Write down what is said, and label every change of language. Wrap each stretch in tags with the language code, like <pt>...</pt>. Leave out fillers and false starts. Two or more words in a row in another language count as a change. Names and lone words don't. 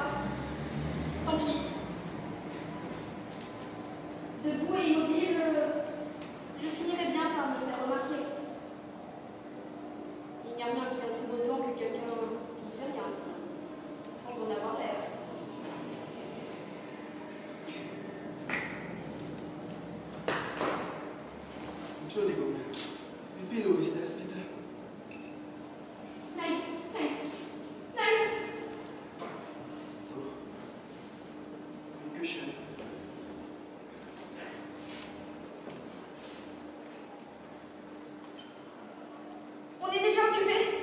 <fr>Tant pis. Debout et immobile, je finirai bien par me faire remarquer. Il n'y a rien qui intrigue autant que quelqu'un qui ne fait rien, sans en avoir l'air.</fr> <de>Entschuldigung, wie viel Uhr ist es bitte? Nein, nein, nein. So. Dankeschön.</de> <fr>On est déjà occupé.</fr>